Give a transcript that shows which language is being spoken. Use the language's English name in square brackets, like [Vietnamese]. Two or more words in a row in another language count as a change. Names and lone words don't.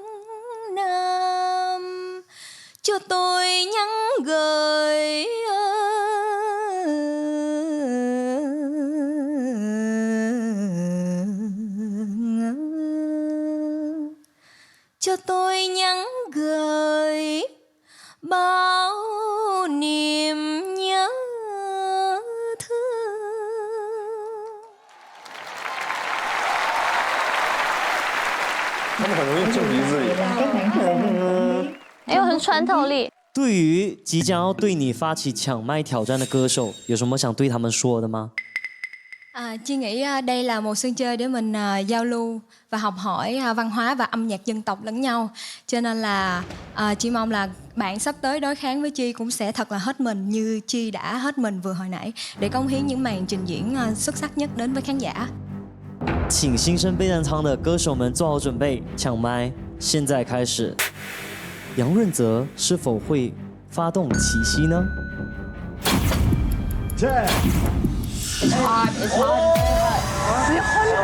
[Vietnamese] Nam cho tôi nhắn gửi cho tôi nhắn gửi bao niềm nhớ thương. [Chinese] 他们很容易正鼻子里。哎呦，很穿透力。对于即将要对你发起抢麦挑战的歌手，有什么想对他们说的吗？ [Vietnamese] Chi nghĩ đây là một sân chơi để mình giao lưu và học hỏi văn hóa và âm nhạc dân tộc lẫn nhau. Cho nên là Chi mong là bạn sắp tới đối kháng với Chi cũng sẽ thật là hết mình như Chi đã hết mình vừa hồi nãy để cống hiến những màn trình diễn xuất sắc nhất đến với khán giả. [Chinese] 请新生备战舱的歌手们做好准备，抢麦现在开始。杨润泽是否会发动奇袭呢？ [English] It's hard. It's hard.